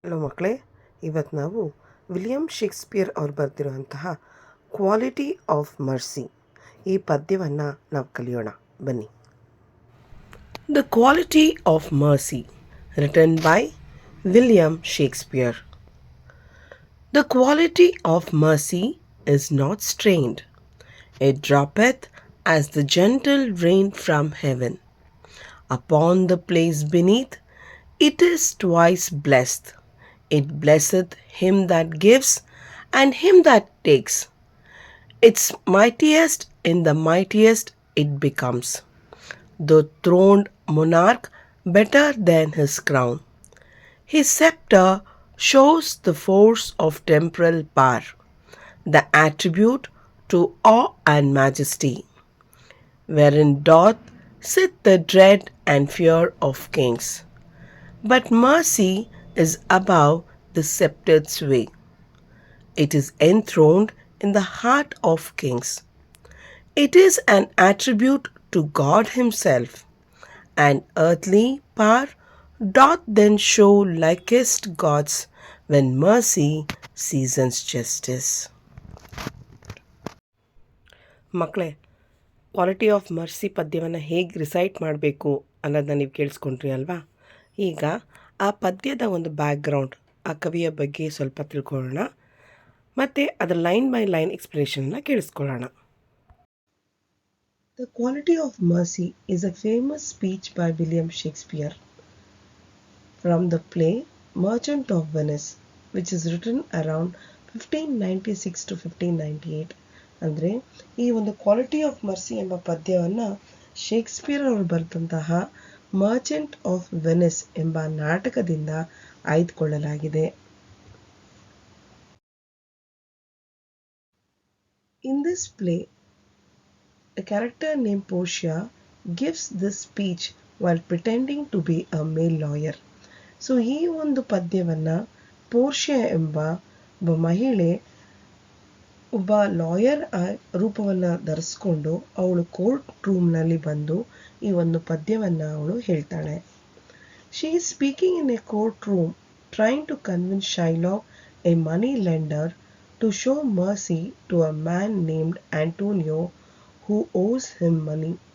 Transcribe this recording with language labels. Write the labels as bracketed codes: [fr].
[kn] Hello ಮಕ್ಕಳೇ, ಇವತ್ತು ನಾವು ವಿಲಿಯಂ ಶೇಕ್ಸ್ಪಿಯರ್ ಅವ್ರು ಬರೆದಿರುವಂತಹ ಕ್ವಾಲಿಟಿ ಆಫ್ ಮರ್ಸಿ ಈ ಪದ್ಯವನ್ನು ನಾವು ಕಲಿಯೋಣ ಬನ್ನಿ. [en] The quality of mercy written by William Shakespeare. The quality of mercy is not strained. It droppeth as the gentle rain from heaven. Upon the place beneath, it is twice blessed. It blesseth him that gives and him that takes. Its mightiest in the mightiest it becomes, the throned monarch better than his crown. His scepter shows the force of temporal power, the attribute to awe and majesty, wherein doth sit the dread and fear of kings. But mercy is above the sceptre's sway. It is enthroned in the heart of kings. It is an attribute to God Himself, and earthly power doth then show likest gods when mercy seasons justice. [kn] ಮಕ್ಕಳೇ, quality of mercy ಪದ್ಯವನ್ನು ಹೇಗೆ recite ಮಾಡಬೇಕು ಅನ್ನೋದನ್ನ ನೀವು ಕೇಳಿಸ್ಕೊಂಡ್ರಿ ಅಲ್ವಾ? ಈಗ ಆ ಪದ್ಯದ ಒಂದು ಬ್ಯಾಕ್ಗ್ರೌಂಡ್, ಆ ಕವಿಯ ಬಗ್ಗೆ ಸ್ವಲ್ಪ ತಿಳ್ಕೊಳ್ಳೋಣ ಮತ್ತು ಅದರ line by line ಎಕ್ಸ್ಪ್ಲನೇಷನ್ನ ಕೇಳಿಸ್ಕೊಳ್ಳೋಣ. [en] The quality of mercy is a famous speech by William Shakespeare from the play Merchant of Venice, which is written around 1596 to 1598. [kn] ಅಂದರೆ ಈ ಒಂದು ಕ್ವಾಲಿಟಿ ಆಫ್ ಮರ್ಸಿ ಎಂಬ ಪದ್ಯವನ್ನು ಶೇಕ್ಸ್ಪಿಯರ್ ಅವರು ಬರೆದಂತಹ ಮರ್ಚೆಂಟ್ ಆಫ್ ವೆನಿಸ್ ಎಂಬ ನಾಟಕದಿಂದ ಆಯ್ದುಕೊಳ್ಳಲಾಗಿದೆ. [en] In this play, a character named Portia gives this speech while pretending to be a male lawyer. [kn] So ಈ ಒಂದು ಪದ್ಯವನ್ನು ಪೋರ್ಷಿಯಾ ಎಂಬ ಒಬ್ಬ ಮಹಿಳೆ ಒಬ್ಬ ಲಾಯರ್ ರೂಪವನ್ನು ಧರಿಸ್ಕೊಂಡು ಅವಳು ಕೋರ್ಟ್ ರೂಮ್ನಲ್ಲಿ ಬಂದು ಈ ಒಂದು ಪದ್ಯವನ್ನು ಅವಳು ಹೇಳ್ತಾಳೆ. [en] She is speaking in a courtroom trying to convince Shylock, a money lender, to show mercy to a man named Antonio who owes him money.